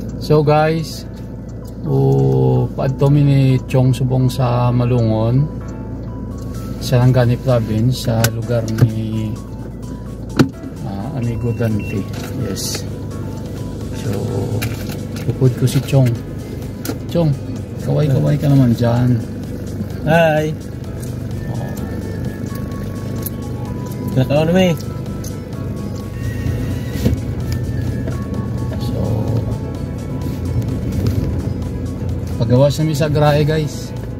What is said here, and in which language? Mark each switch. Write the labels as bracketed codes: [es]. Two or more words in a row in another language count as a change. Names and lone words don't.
[hil] So guys, paadto mi ni Chong subong sa Malungon, Sarangani Province, sa lugar ni Amigo Dante. Yes. So pupud ko si Chong. [tl] Chong, kaway-kaway ka naman dyan. Hi. Nakakaw naman eh. So pagawas namin sa Grahe guys.